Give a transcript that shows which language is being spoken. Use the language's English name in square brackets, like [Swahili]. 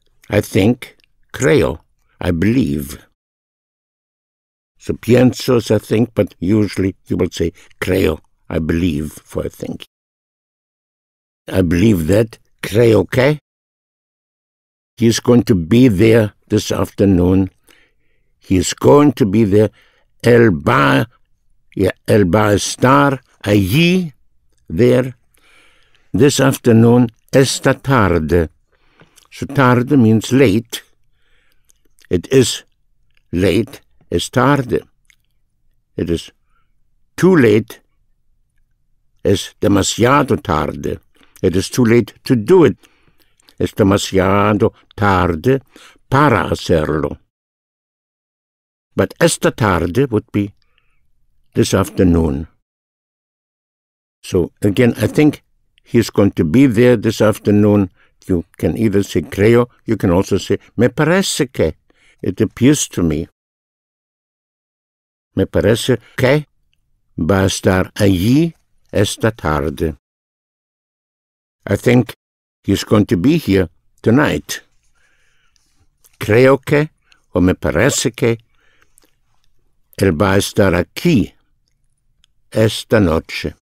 [English] I think, creo, I believe. So pienso is I think, but usually you will say creo, I believe, for I think. I believe that, creo que. He's going to be there this afternoon. He's going to be there. [Spanish] Él va a estar allí, there, this afternoon, esta tarde. [English] So tarde means late. It is late. Es tarde. It is too late. Es demasiado tarde. It is too late to do it. [Spanish] Es demasiado tarde para hacerlo. [English] But esta tarde would be this afternoon. So again, I think he's going to be there this afternoon. You can either say creo, you can also say me parece que. It appears to me. [Spanish] Me parece que va a estar allí esta tarde. [English] I think he's going to be here tonight. [Spanish] Creo que, o me parece que, él va a estar aquí esta noche.